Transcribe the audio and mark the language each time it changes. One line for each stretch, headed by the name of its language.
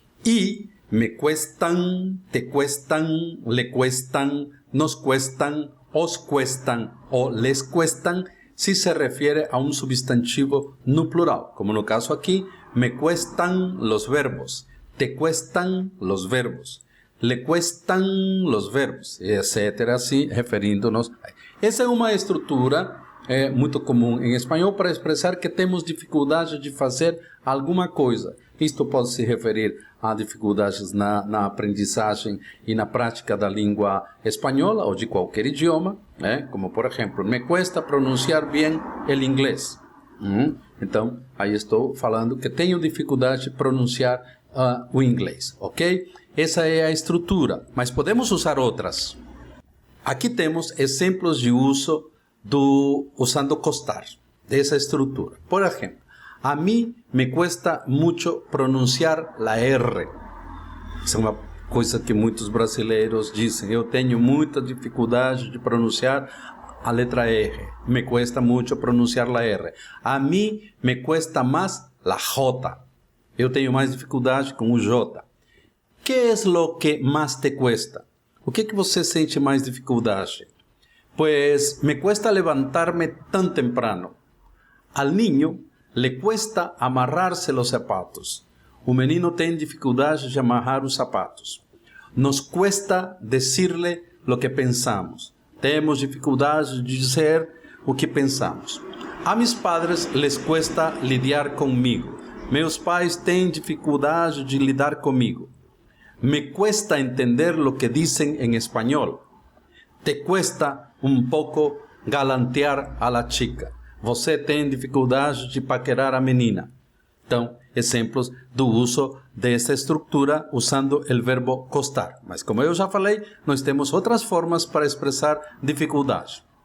Spanish: Y me cuestan, te cuestan, le cuestan, nos cuestan, os cuestan o les cuestan si se refiere a un substantivo no plural, como
Portuguese: no caso
Spanish: aquí, me cuestan los verbos, te cuestan los verbos, le cuestan los verbos, etcétera, así,
Portuguese: referindo-nos. Essa é uma estrutura muito comum em espanhol para expressar que temos dificuldade de fazer alguma coisa. Isto pode se referir a dificuldades na aprendizagem e na prática da língua espanhola ou de qualquer idioma, como por exemplo,
Spanish: me cuesta
Portuguese: pronunciar bem o inglês. Então, aí estou falando que tenho dificuldade de pronunciar o inglês, ok? Essa é a estrutura, mas podemos usar outras. Aqui temos exemplos de uso usando costar, dessa estrutura. Por exemplo, a mim
Spanish: me cuesta
Portuguese: muito pronunciar a R. Isso é uma coisa que muitos brasileiros dizem. Eu tenho muita dificuldade de pronunciar a letra R.
Spanish: Me cuesta
Portuguese: muito pronunciar a R. A mim
Spanish: me cuesta
Portuguese: mais a J. Eu tenho mais dificuldade com o J. Que é o que mais
Spanish: te cuesta?
Portuguese: O que você sente mais dificuldade?
Spanish: Pues me cuesta levantarme tan temprano. Al niño le cuesta amarrarse los zapatos.
Portuguese: O menino tem dificuldade de amarrar os sapatos.
Spanish: Nos cuesta decirle lo que pensamos.
Portuguese: Temos dificuldade de dizer o que pensamos.
Spanish: A mis padres les cuesta lidiar
Portuguese: comigo. Meus pais têm dificuldade de lidar comigo.
Spanish: Me cuesta entender lo que dicen en español. Te cuesta
Portuguese: pouco
Spanish: galantear a la chica.
Portuguese: Você tem dificuldade de paquerar a menina. Então, exemplos do uso dessa estrutura usando o verbo costar. Mas como eu já falei, nós temos outras formas para expressar dificuldade.